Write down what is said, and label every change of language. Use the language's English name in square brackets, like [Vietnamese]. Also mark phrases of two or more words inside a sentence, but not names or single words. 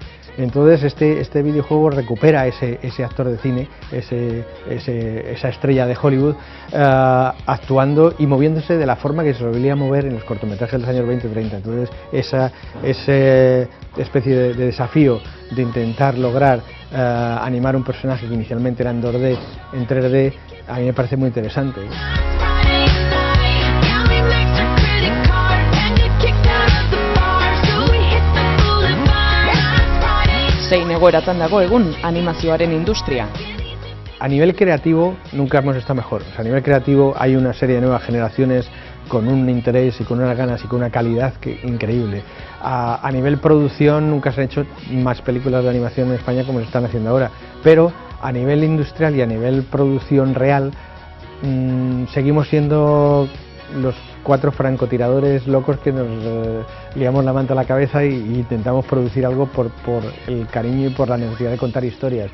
[Spanish] Entonces este videojuego recupera ese actor de cine, esa estrella de Hollywood, actuando y moviéndose de la forma que se solía mover en los cortometrajes de los años 20 y 30. Entonces esa especie de desafío de intentar lograr animar un personaje que inicialmente era en 2D, en 3D, a mí me parece muy interesante. [Basque] Zein egoeratan dago egun animazioaren industria? [Spanish] A nivel creativo nunca hemos estado mejor. O sea, a nivel creativo hay una serie de nuevas generaciones con un interés y con unas ganas y con una calidad increíble. A nivel producción nunca se han hecho más películas de animación en España como se están haciendo ahora, pero a nivel industrial y a nivel producción real seguimos siendo los 4 francotiradores locos que nos liamos la manta a la cabeza e intentamos producir algo por el cariño y por la necesidad de contar historias.